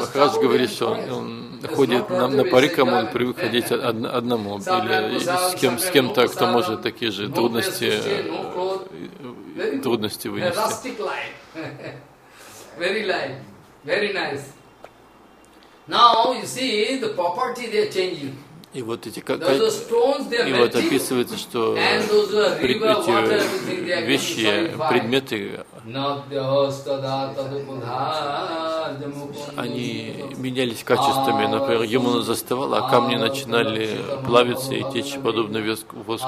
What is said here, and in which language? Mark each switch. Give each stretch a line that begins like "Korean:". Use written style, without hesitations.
Russian: Махарадж говорит, что он ходит на парикам, он привык ходить одному или с кем-то, кто может такие же трудности вынести.
English: Rustic life, very light, very nice. Now you see the property they are changing.
Russian: И вот эти и вот описывается, что эти вещи, предметы, они менялись качествами. Например, Ямуна застывала, а камни начинали плавиться и течь подобно воску.